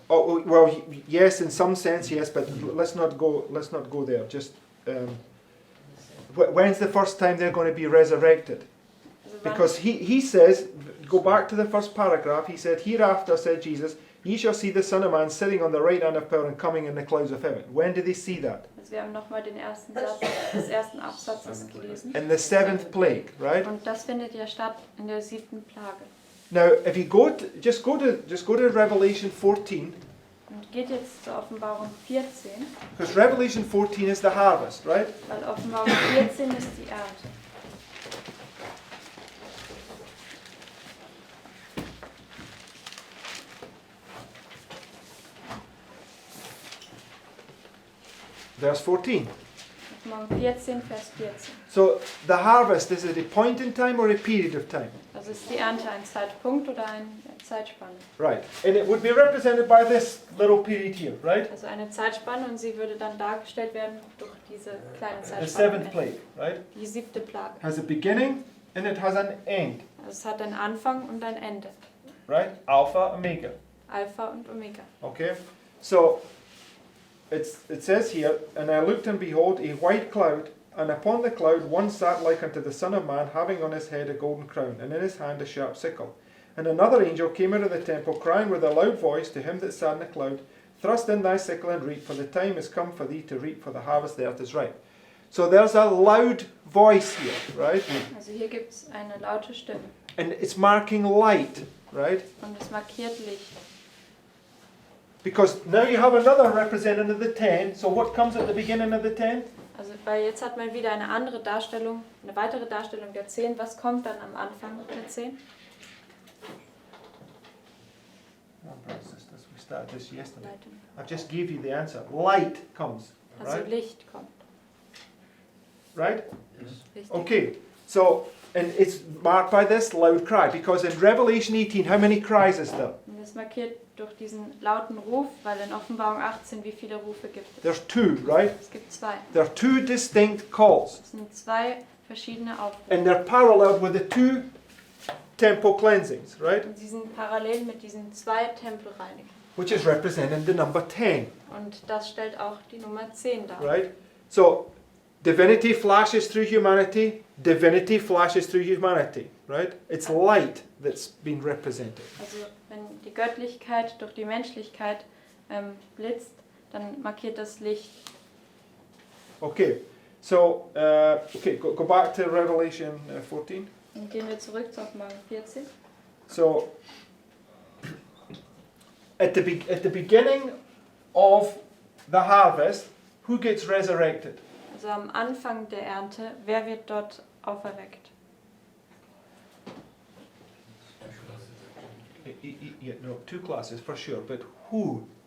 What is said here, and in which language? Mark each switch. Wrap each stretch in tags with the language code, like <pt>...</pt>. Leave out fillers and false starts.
<en>Oh, well, yes, in some sense, yes, but let's not go there. Just when's the first time they're going to be resurrected?</en> <de>Also wann,</de> <en>Because he says, go back to the first paragraph. He said, "Hereafter," said Jesus, "ye shall see the Son of Man sitting on the right hand of power and coming in the clouds of heaven." When did they see that?</en> <de>also wir haben nochmal den ersten Satz des ersten Absatzes gelesen.</de> <en>In the seventh plague, right?</en> <de>Und das findet ja statt in der 7. Plage.</de> <en>Now, if you just go to Revelation 14,</en> <de>Und geht jetzt zur Offenbarung 14,</de> <en>because Revelation 14 is the harvest, right?</en> <de>weil Offenbarung 14 ist die Ernte.</de> <en>Verse 14.</en> <de>Offenbarung 14, Vers 14.</de> <en>So the harvest, is it a point in time or a period of time?</en> <de>Also ist die Ernte ein Zeitpunkt oder eine Zeitspanne?</de> <en>Right. And it would be represented by this little period here, right?</en> <de>Also eine Zeitspanne und sie würde dann dargestellt werden durch diese kleine</de> <en>The</en> <de>Zeitspanne.</de> <en>seventh plague, right?</en> <de>Die 7. Plage.</de> <en>Has a beginning and it has an end,</en> <de>Also es hat einen Anfang und ein Ende.</de> <en>right? Alpha, Omega.</en> <de>Alpha und Omega.</de> <en>Okay? So it says here, "And I looked and behold a white cloud, and upon the cloud one sat like unto the Son of Man, having on his head a golden crown, and in his hand a sharp sickle. And another angel came out of the temple, crying with a loud voice to him that sat in the cloud, Thrust in thy sickle and reap, for the time is come for thee to reap, for the harvest the earth is ripe." So there's a loud voice here, right?</en> <de>Also hier gibt es eine laute Stimme</de> <en>And it's marking light, right?</en> <de>und es markiert Licht.</de> <en>Because now you have another representative of the 10. So what comes at the beginning of the 10?</en> <de>Also weil jetzt hat man wieder eine andere Darstellung, eine weitere Darstellung der 10. Was kommt dann am Anfang der 10?</de> <en>Oh, brothers and sisters, we started this yesterday.</en> <de>Leitung.</de> <en>I just gave you the answer. Light comes,</en> <de>Also</de> <en>right?</en> <de>Licht kommt.</de> <en>Right?</en> <de>Richtig.</de> <en>Okay. So, and it's marked by this loud cry, because in Revelation 18, how many cries is there?</en> <de>Und das markiert durch diesen lauten Ruf, weil in Offenbarung 18 wie viele Rufe gibt es?</de> <en>There's two, right?</en> <de>Es gibt 2.</de> <en>There are two distinct calls,</en> <de>Es sind 2 verschiedene Aufrufe.</de> <en>and they're paralleled with the two temple cleansings, right?</en> <de>Und sie sind parallel mit diesen 2 Tempelreinigungen.</de> <en>Which is representing the number 10,</en> <de>Und das stellt auch die Nummer 10 dar.</de> <en>right? So, divinity flashes through humanity, divinity flashes through humanity, right? It's light that's being represented.</en> <de>Also wenn die Göttlichkeit durch die Menschlichkeit blitzt, dann markiert das Licht.</de> <en>Okay, so, go back to Revelation 14.</en> <de>Und gehen wir zurück zu Offenbarung 14.</de> <en>So, at the beginning of the harvest, who gets resurrected?</en> <de>Also Also am Anfang der Ernte, wer wird dort auferweckt?</de> <en>Yeah, no, 2 classes for sure, but who?</en>